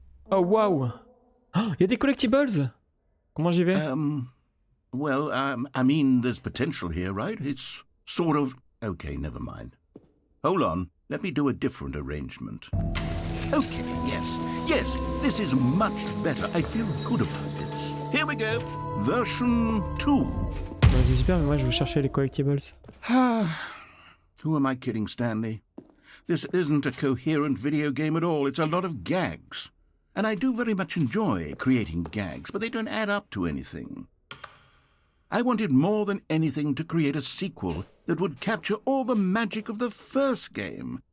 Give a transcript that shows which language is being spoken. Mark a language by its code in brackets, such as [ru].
[fr] Oh waouh! Oh, y a des collectibles! Comment j'y vais? [en] Well, I mean, there's potential here, right? It's sort of... Okay, never mind. Hold on, let me do a different arrangement. Okay, yes, this is much better. I feel good about this. Here we go. Version 2. [fr] Ouais, c'est super, mais moi je veux chercher les collectibles. [en] Who am I kidding, Stanley? This isn't a coherent video game at all. It's a lot of gags. And I do very much enjoy creating gags, but they don't add up to anything. I wanted more than anything to create a sequel that would capture all the magic of the first game.